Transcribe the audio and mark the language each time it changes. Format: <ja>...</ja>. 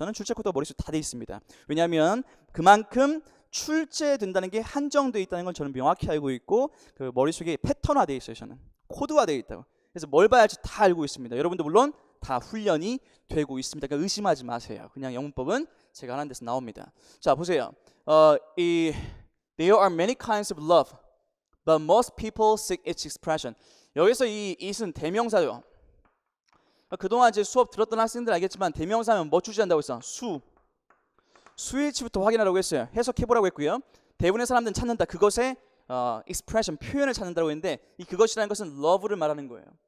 <ko>저는 출제 코드가 머릿속에 다 돼 있습니다. 왜냐하면 그만큼 출제된다는 게 한정되어 있다는 건 저는 명확히 알고 있고 그 머릿속에 패턴화되어 있어요. 저는 코드화되어 있다고. 그래서 뭘 봐야 할지 다 알고 있습니다. 여러분도 물론 다 훈련이 되고 있습니다. 그러니까 의심하지 마세요. 그냥 영문법은 제가 하는 데서 나옵니다. 자, 보세요.</ko> <en>There are many kinds of love, but most people seek its expression.</en> <ko>여기서 이 it은 대명사요. 그동안 제 수업 들었던 학생들 알겠지만 대명사면 뭐 주시한다고 했어? 수일치부터 확인하라고 했어요. 해석해보라고 했고요. 대부분의 사람들은 찾는다. 그것의 expression, 표현을 찾는다고 했는데 이 그것이라는 것은 love를 말하는 거예요.</ko>